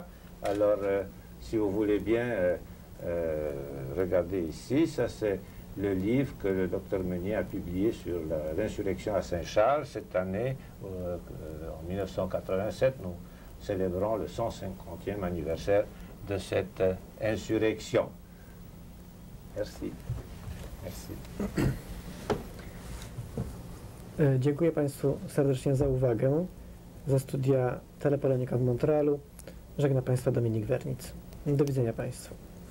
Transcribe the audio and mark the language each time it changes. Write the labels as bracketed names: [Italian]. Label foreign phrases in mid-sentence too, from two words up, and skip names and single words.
[French] Alors, si vous voulez bien regarder ici, ça c'est le livre que le Dr Meunier a publié sur l'insurrection à Saint-Charles. Cette année, en 1987, nous célébrons le 150e anniversaire de cette insurrection. Merci. Merci. [Polish] Dziękuję Państwu serdecznie za uwagę. Ze studia Telepolonika w Montrealu żegna Państwa Dominik Wernic. Do widzenia Państwu.